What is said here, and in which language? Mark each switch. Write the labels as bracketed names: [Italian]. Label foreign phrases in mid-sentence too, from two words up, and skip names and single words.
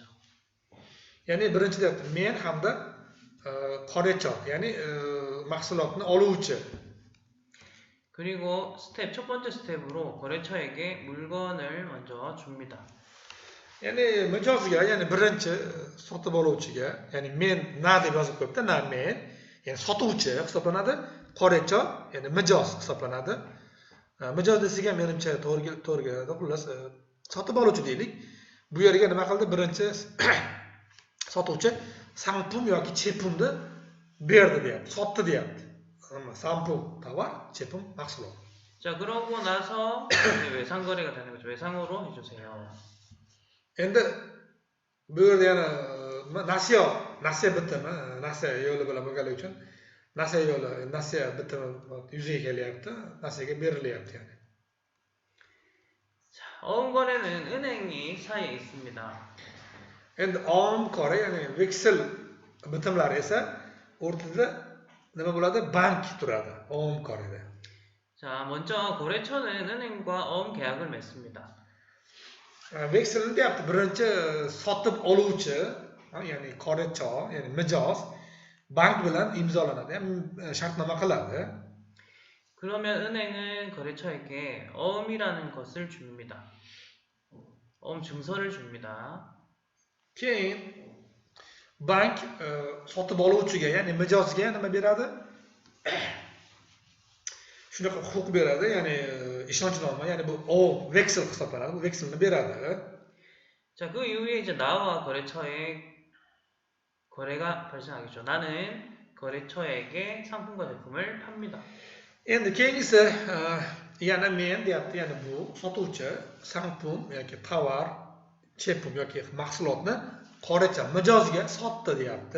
[Uzbek] Ya'ni birinchi deyapti, men hamda qorecho, ya'ni mahsulotni oluvchi. [Korean] 그리고 첫 번째 스텝으로 거래처에게 물건을 먼저 줍니다. [Uzbek] Ya'ni mijozga, ya'ni birinchi sotib oluvchiga, ya'ni men na deb yozib qo'yibdi, na men, ya'ni sotuvchi hisoblanadi, qorecho, ya'ni mijoz hisoblanadi. Mijoz desiga menimcha to'g'ri, xullas sotib oluvchi deylik. Bu yerga nima qildi? Birinchi sotuvchi sanpum yoki chepumni berdi deyapti, sotdi deyapti. Sanpum tovar, chepum mahsulot. [Korean] 자, 그러고 나서 이제 외상거래가 되는 거죠. 외상으로 해주세요. [Uzbek] Endi bu yerda yana nasiya bitimi, nasiya yo'li bilan bo'lganligi uchun nasiya bitimi yuzaga kelyapti, nasiyaga berilyapti yani. [Korean] 자, 어음거래는 은행이 사이에 있습니다. [Uzbek] Endi [Korean] 어음 거래, [Uzbek] ya'ni veksel bitimlari esa o'rtada nima bo'ladi? Bank turadi, om qorada. [Korean] 자, 먼저 거래처는 은행과 어음 계약을 맺습니다. [Uzbek] Vekselni deyapti, birinchi sotib oluvchi, ya'ni qorecho, ya'ni mijoz bank bilan imzolanadi, shartnoma qiladi. [Korean] 그러면 은행은 거래처에게 어음이라는 것을 줍니다. 어음 증서를 줍니다. [Uzbek] Keyin bank sotib oluvchiga, ya'ni mijozga nima beradi? Shunaqa huquq beradi, ya'ni ishonchnoma, ya'ni bu veksel hisoblanadi, bu vekselni beradi. [Korean] 자, 그 이후에 이제 나와 거래처의 거래가 발생하겠죠. 나는 거래처에게 상품과 제품을 팝니다. [Uzbek] Endi keyingisi yana men deyapti, ya'ni bu sotuvchi sanpum yoki tovar, chepum yoki mahsulotni qorecha mijozga sotdi deyapti.